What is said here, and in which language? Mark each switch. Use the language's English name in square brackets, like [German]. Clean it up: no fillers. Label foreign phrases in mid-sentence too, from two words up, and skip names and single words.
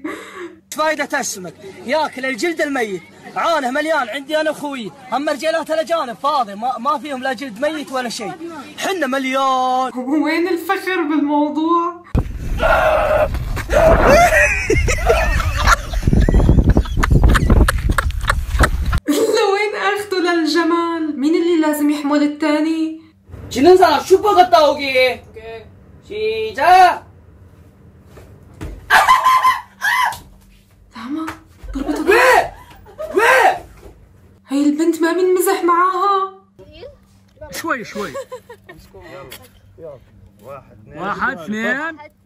[Arabic] فايدة السمك ياكل الجلد الميت، عانه مليان عندي انا اخوي، اما رجالات الاجانب فاضي ما فيهم لا جلد ميت ولا شيء، حنا مليان. وين الفخر بالموضوع؟ لوين اخذه للجمال؟ مين اللي لازم يحمل الثاني؟ [Korean] 지는 사람 슈퍼 갔다 오기. 시작. [Arabic] لاما ضربته. [Korean] 왜؟ [Arabic] هي البنت ما بينمزح معاها. شوي واحد اثنين